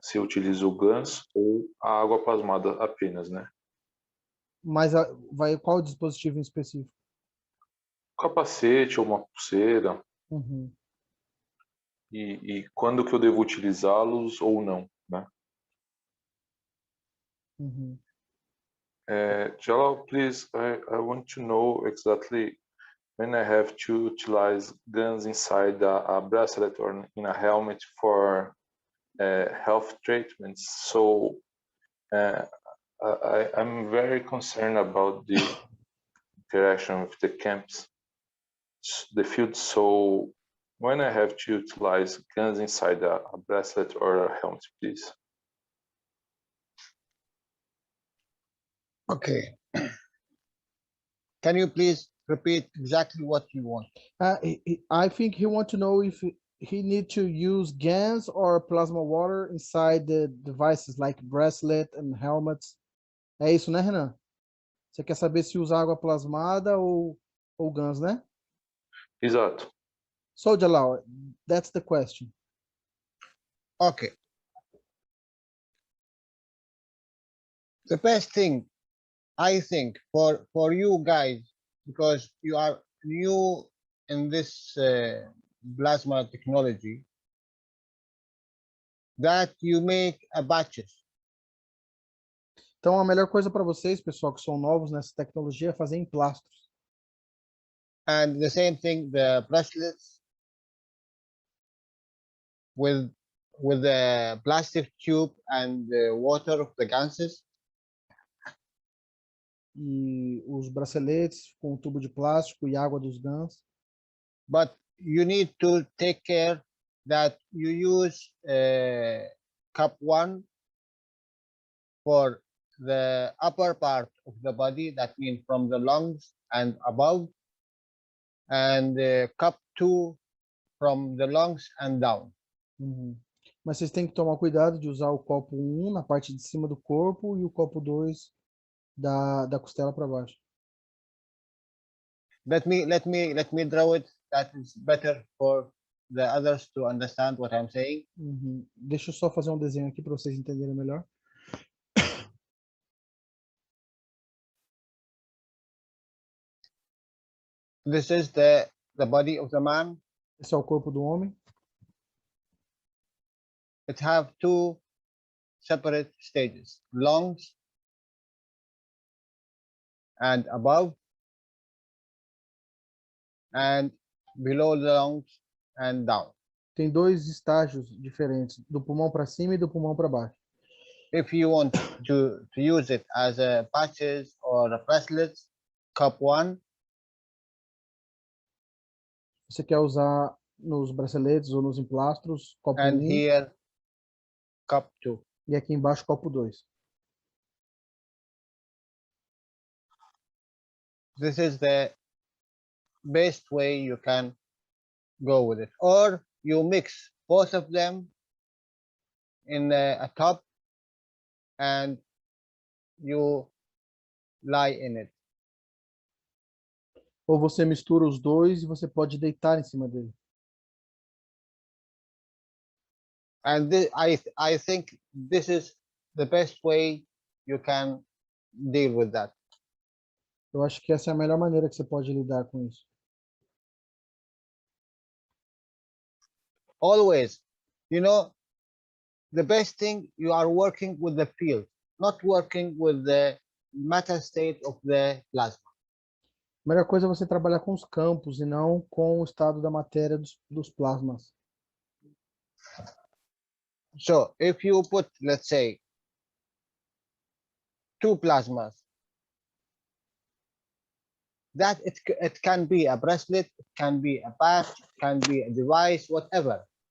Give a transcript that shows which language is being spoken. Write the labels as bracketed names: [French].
[Portuguese] Se eu utilizo o GANs ou a água plasmada apenas, né? Mas qual dispositivo em específico? Capacete ou uma pulseira. Uhum. E quando que eu devo utilizá-los ou não, né? Uhum. [English] Jalal, please, I want to know exactly when I have to utilize guns inside a bracelet or in a helmet for health treatments. So I'm very concerned about the interaction with the camps, the field. So when I have to utilize guns inside a bracelet or a helmet, please. Okay. Can you please repeat exactly what you want? I think he want to know if he need to use GANs or plasma water inside the devices like bracelet and helmets. [Portuguese] É isso, né, Renan? Você quer saber se usa água plasmada ou GANs, né? Exato. [English] So, Jalal, that's the question. Okay. The best thing, I think, for you guys, because you are new in this plasma technology, that you make a batches. [Portuguese] Então, a melhor coisa para vocês, pessoal, que são novos nessa tecnologia, é fazer em plastros. [English] And the same thing, the bracelets with the plastic tube and the water of the gases. [Portuguese] E os braceletes com tubo de plástico e água dos GANs. [English] But you need to take care that you use cup 1 for the upper part of the body, that means from the lungs and above, and cup 2 from the lungs and down. Uhum. [Portuguese] Mas vocês têm que tomar cuidado de usar o copo 1 na parte de cima do corpo e o copo 2 da costela para baixo. [English] Let me draw it. That is better for the others to understand what I'm saying. Uhum. [Portuguese] Deixa eu só fazer um desenho aqui para vocês entenderem melhor. [English] This is the body of the man. [Portuguese] Esse é o corpo do homem. [English] It have 2 separate stages: lungs and above, and below the lungs and down. [Portuguese] Tem 2 estágios diferentes, do pulmão para cima e do pulmão para baixo. [English] If you want to use it as a patches or a bracelets, cup 1. [Portuguese] Você quer usar nos braceletes ou nos emplastros, copo 1. [English] And here, cup 2. [Portuguese] E aqui embaixo, copo 2. [English] This is the best way you can go with it. Or you mix both of them in a cup and you lie in it. [Portuguese] Ou você mistura os dois e você pode deitar em cima dele. [English] And I think this is the best way you can deal with that. [Portuguese] Eu acho que essa é a melhor maneira que você pode lidar com isso. [English] Always, you know, the best thing, you are working with the field, not working with the matter state of the plasma. [Portuguese] A melhor coisa é você trabalhar com os campos e não com o estado da matéria dos plasmas. [English] So if you put, let's say, 2 plasmas, that it can be a bracelet, it can be a patch, it can be a device, whatever.